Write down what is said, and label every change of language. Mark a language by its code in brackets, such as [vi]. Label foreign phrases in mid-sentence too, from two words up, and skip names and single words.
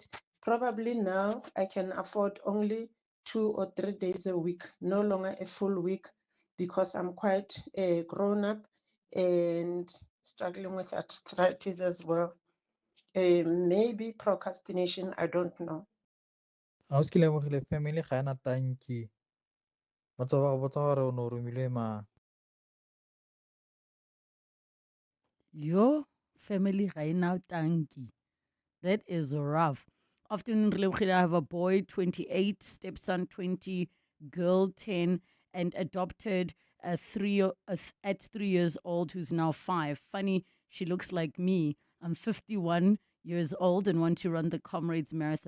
[en] Probably now I can afford only 2 or 3 days a week, no longer a full week, because I'm quite grown up and struggling with arthritis as well. Maybe procrastination, I don't know. [tn] Ausi Lebogile family ga ena tanki. Ba tsa go botsa gore o ne o romilwe mang. [en] Your family [tn] ga ena tanki. [en] That is rough. Afternoon, Relebogile. I have a boy, 28, stepson, 20, girl, 10, and adopted at 3 years old, who's now 5. Funny, she looks like me. I'm 51 years old and want to run the Comrades Marathon.